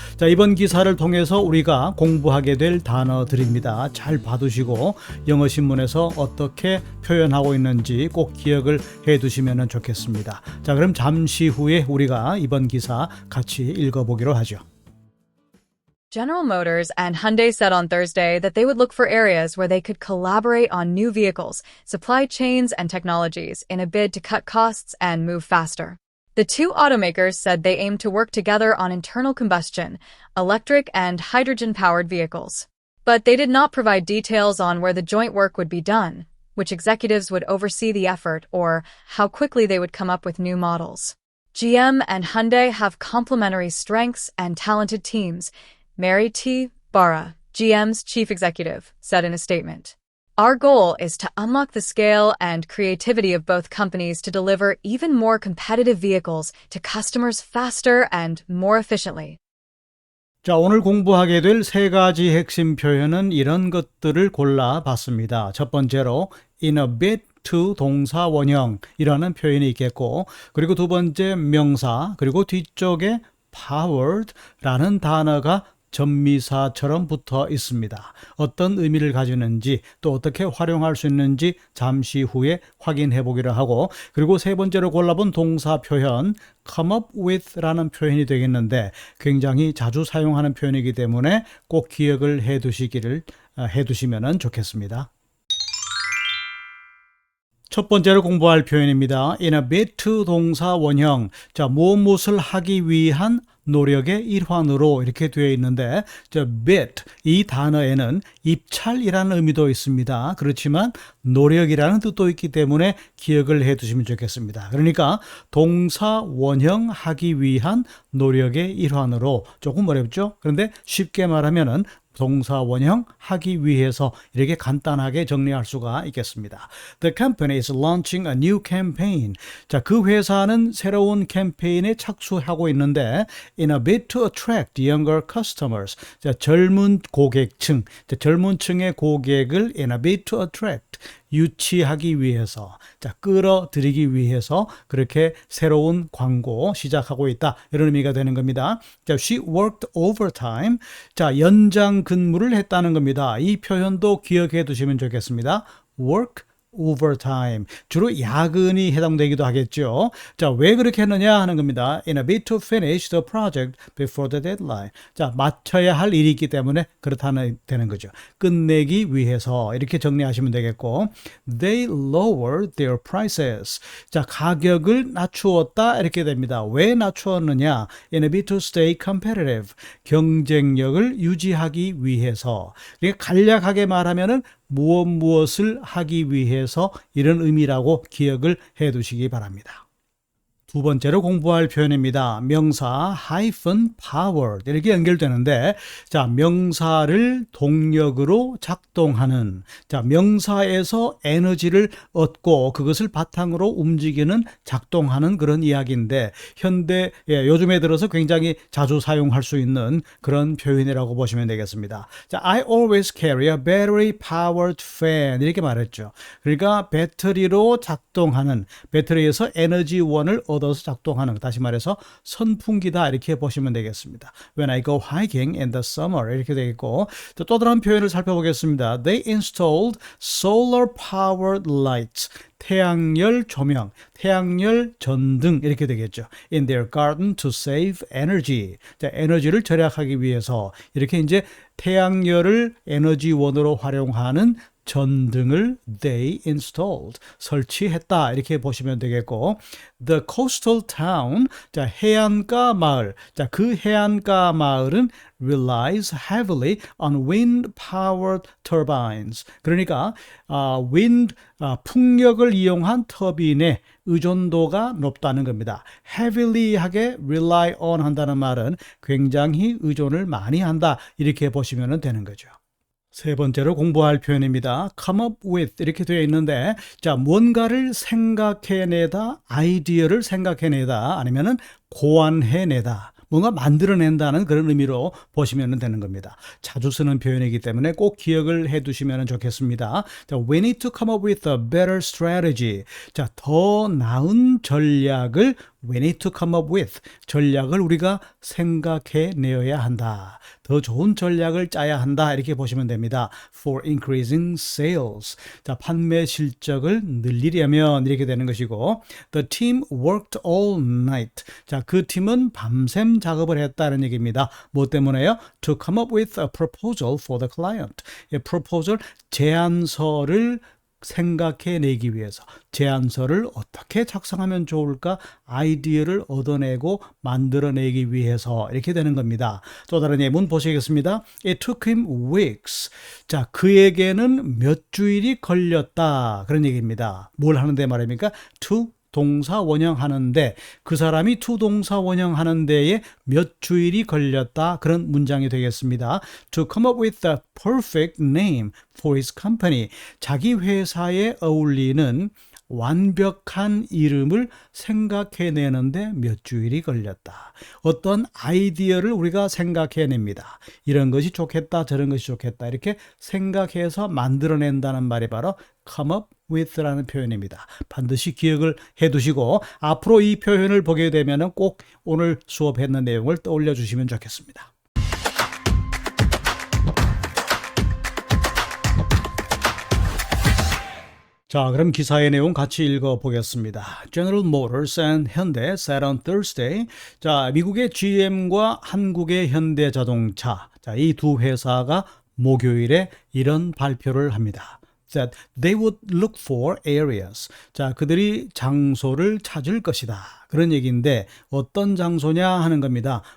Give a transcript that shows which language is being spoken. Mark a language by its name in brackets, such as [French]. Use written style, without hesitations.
[Korean] 자, 이번 기사를 통해서 우리가 공부하게 될 단어들입니다. 잘 봐두시고 영어 신문에서 어떻게 표현하고 있는지 꼭 기억을 해두시면 좋겠습니다. 자, 그럼 잠시 후에 우리가 이번 기사 같이 읽어보기로 하죠. [English] General Motors and Hyundai said on Thursday that they would look for areas where they could collaborate on new vehicles, supply chains, and technologies in a bid to cut costs and move faster. The two automakers said they aim to work together on internal combustion, electric, and hydrogen-powered vehicles. But they did not provide details on where the joint work would be done, which executives would oversee the effort, or how quickly they would come up with new models. GM and Hyundai have complementary strengths and talented teams, Mary T. Barra, GM's chief executive, said in a statement. Our goal is to unlock the scale and creativity of both companies to deliver even more competitive vehicles to customers faster and more efficiently. [Korean] 자, 오늘 공부하게 될 세 가지 핵심 표현은 이런 것들을 골라봤습니다. 첫 번째로 in a bid to 동사 원형이라는 표현이 있겠고, 그리고 두 번째 명사, 그리고 뒤쪽에 powered라는 단어가 전미사처럼 붙어 있습니다. 어떤 의미를 가지는지 또 어떻게 활용할 수 있는지 잠시 후에 확인해 보기로 하고, 그리고 세 번째로 골라본 동사 표현 come up with라는 표현이 되겠는데 굉장히 자주 사용하는 표현이기 때문에 꼭 기억을 해두시면 좋겠습니다. 첫 번째로 공부할 표현입니다. in a bid to 동사 원형. 자, 무엇을 하기 위한 노력의 일환으로 이렇게 되어 있는데, bid 이 단어에는 입찰이라는 의미도 있습니다. 그렇지만 노력이라는 뜻도 있기 때문에 기억을 해두시면 좋겠습니다. 그러니까 동사 원형 하기 위한 노력의 일환으로, 조금 어렵죠? 그런데 쉽게 말하면은 동사 원형 하기 위해서 이렇게 간단하게 정리할 수가 있겠습니다. [English] The company is launching a new campaign. [Korean] 자, 그 회사는 새로운 캠페인에 착수하고 있는데 [English] in a bid to attract younger customers. [Korean] 자, 젊은 고객층, 젊은 층의 고객을 [English] in a bid to attract. [Korean] 유치하기 위해서, 자, 끌어들이기 위해서 그렇게 새로운 광고 시작하고 있다, 이런 의미가 되는 겁니다. [English] 자, she worked overtime. [Korean] 자, 연장 근무를 했다는 겁니다. 이 표현도 기억해 두시면 좋겠습니다. [English] work overtime. [Korean] 주로 야근이 해당되기도 하겠죠. 자, 왜 그렇게 했느냐 하는 겁니다. [English] In a bid to finish the project before the deadline. [Korean] 자, 마쳐야 할 일이 있기 때문에 그렇다는 되는 거죠. 끝내기 위해서 이렇게 정리하시면 되겠고, [English] they lowered their prices. [Korean] 자, 가격을 낮추었다 이렇게 됩니다. 왜 낮추었느냐? [English] In a bid to stay competitive. [Korean] 경쟁력을 유지하기 위해서. 그러니까 간략하게 말하면은 무엇을 하기 위해서, 이런 의미라고 기억을 해 두시기 바랍니다. 두 번째로 공부할 표현입니다. 명사 hyphen powered 이렇게 연결되는데, 자, 명사를 동력으로 작동하는, 자, 명사에서 에너지를 얻고 그것을 바탕으로 움직이는, 작동하는 그런 이야기인데, 현대 요즘에 들어서 굉장히 자주 사용할 수 있는 그런 표현이라고 보시면 되겠습니다. [English] 자, I always carry a battery powered fan [Korean] 이렇게 말했죠. 그러니까 배터리로 작동하는, 배터리에서 에너지원을 얻어서 작동하는, 다시 말해서 선풍기다 이렇게 보시면 되겠습니다. [English] When I go hiking in the summer [Korean] 이렇게 되겠고, 또 다른 표현을 살펴보겠습니다. [English] They installed solar powered lights. [Korean] 태양열 조명, 태양열 전등 이렇게 되겠죠. [English] In their garden to save energy. [Korean] 자, 에너지를 절약하기 위해서 이렇게 이제 태양열을 에너지원으로 활용하는 전등을 [English] they installed, [Korean] 설치했다 이렇게 보시면 되겠고, [English] the coastal town, [Korean] 자, 해안가 마을, 자, 그 해안가 마을은 [English] relies heavily on wind powered turbines. [Korean] 그러니까 wind, 풍력을 이용한 터빈의 의존도가 높다는 겁니다. heavily하게 [English] rely on [Korean] 한다는 말은 굉장히 의존을 많이 한다 이렇게 보시면 되는 거죠. 세 번째로 공부할 표현입니다. come up with 이렇게 되어 있는데, 자, 뭔가를 생각해내다, 아이디어를 생각해내다, 아니면은 고안해내다, 뭔가 만들어낸다는 그런 의미로 보시면 되는 겁니다. 자주 쓰는 표현이기 때문에 꼭 기억을 해 두시면 좋겠습니다. [English] 자, we need to come up with a better strategy. 자, [Korean] 더 나은 전략을 [English] we need to come up with. [Korean] 전략을 우리가 생각해 내어야 한다. 더 좋은 전략을 짜야 한다. 이렇게 보시면 됩니다. [English] For increasing sales. [Korean] 자, 판매 실적을 늘리려면 이렇게 되는 것이고 [English] The team worked all night. [Korean] 자, 그 팀은 밤샘 작업을 했다는 얘기입니다. 뭐 때문에요? [English] To come up with a proposal for the client. [Korean] proposal, 제안서를 생각해내기 위해서 제안서를 어떻게 작성하면 좋을까 아이디어를 얻어내고 만들어내기 위해서 이렇게 되는 겁니다. 또 다른 예문 보시겠습니다. [English] It took him weeks. [Korean] 자, 그에게는 몇 주일이 걸렸다. 그런 얘기입니다. 뭘 하는데 말입니까? To 동사 원형하는데 그 사람이 to 동사 원형하는 데에 몇 주일이 걸렸다. 그런 문장이 되겠습니다. [English] To come up with the perfect name for his company. [Korean] 자기 회사에 어울리는 완벽한 이름을 생각해내는데 몇 주일이 걸렸다. 어떤 아이디어를 우리가 생각해냅니다. 이런 것이 좋겠다, 저런 것이 좋겠다. 이렇게 생각해서 만들어낸다는 말이 바로 come up with라는 표현입니다. 반드시 기억을 해두시고 앞으로 이 표현을 보게 되면 꼭 오늘 수업했는 내용을 떠올려 주시면 좋겠습니다. 자, 그럼 기사의 내용 같이 읽어보겠습니다. [English] General Motors and Hyundai said on Thursday. [Korean] 자, 미국의 GM과 한국의 현대자동차. 자, 이 두 회사가 목요일에 이런 발표를 합니다. [English] That they would look for areas. [Korean] 자, 그들이 장소를 찾을 것이다. 그런 얘기인데 어떤 장소냐 하는 겁니다.